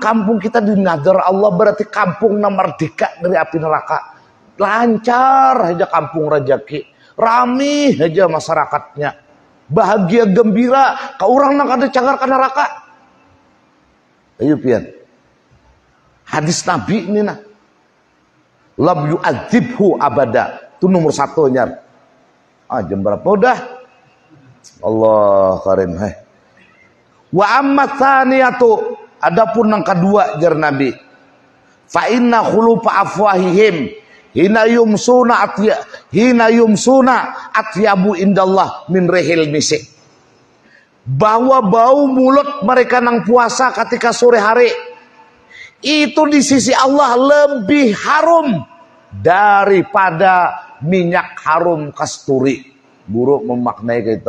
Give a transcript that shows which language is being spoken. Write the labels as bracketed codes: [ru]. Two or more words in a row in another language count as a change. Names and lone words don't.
[bjn] kampung kita dinadar Allah berarti kampung na merdeka dari api neraka lancar aja kampung rajaki rami aja masyarakatnya bahagia gembira ka urang nak ada cagar ka neraka ayo pian hadis Nabi ini nah [ar] لم يعذبه أبدا. [bjn] Itu nomor satunya. Jam berapa udah? [ar] الله كريم. وأما الثانية, [bjn] adapun yang kedua jar Nabi, [ar] فإن خلوف أفواههم حين يمسون أطيب عند الله من ريح المسك. [bjn] Bahwa bau mulut mereka nang puasa ketika sore hari itu di sisi Allah lebih harum daripada minyak harum kasturi. Guru memaknai gitu.